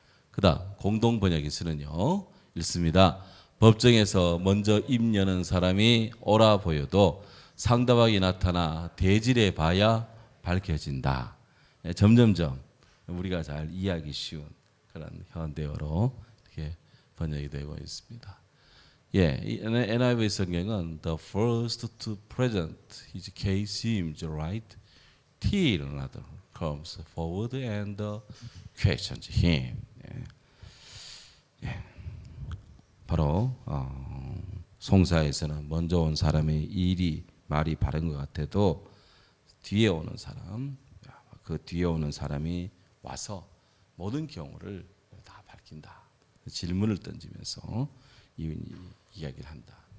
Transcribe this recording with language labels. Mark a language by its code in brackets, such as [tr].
[ko] 그다음 공동 번역에서는요, 읽습니다. 법정에서 먼저 입 여는 사람이 옳아 보여도 상대방이 나타나 대질해 봐야 밝혀진다. 점점점 우리가 잘 이해하기 쉬운 그런 현대어로 이렇게 번역이 되고 있습니다. 이 NIV 성경은 [en] the first to present his case seems right till another comes forward and questions him. [ko] 바로 송사에서는 먼저 온 사람의 일이 말이 바른 것 같아도 뒤에 오는 사람, 그 뒤에 오는 사람이 와서 모든 경우를 다 밝힌다. 질문을 던지면서 이야기를 한다.